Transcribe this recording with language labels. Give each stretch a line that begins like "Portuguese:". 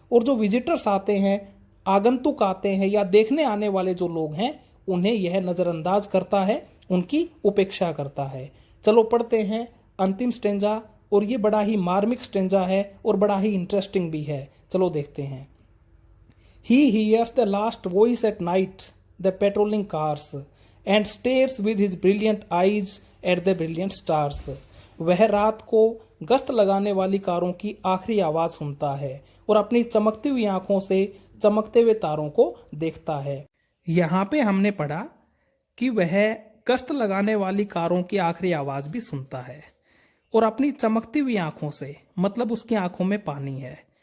Hindi: और जो विजिटर्स आते हैं, आगंतुक आते हैं या देखने आने वाले जो लोग हैं, उन्हें यह नजरअंदाज करता है, उनकी उपेक्षा करता है। चलो पढ़ते हैं अंतिम स्टेंजा, और ये बड़ा ही मार्मिक स्टेंजा है और बड़ा ही इंटरेस्टिंग भी है। चलो देखते हैं।
English: He hears the last voice at night, the patrolling cars, and stares with his brilliant eyes at the brilliant stars.
Hindi: वह रात को गश्त लगाने वाली कारों की आखिरी आवाज सुनता है और अपनी चमकती हुई आंखों से चमकते हुए तारों को देखता है। यहाँ पे हमने पढ़ा कि वह गश्त लगाने वाली कारों की आखिरी आवाज भी सुनता है और अपनी चमकती हुई आंखों से, मतलब उसकी आंखों में पानी है।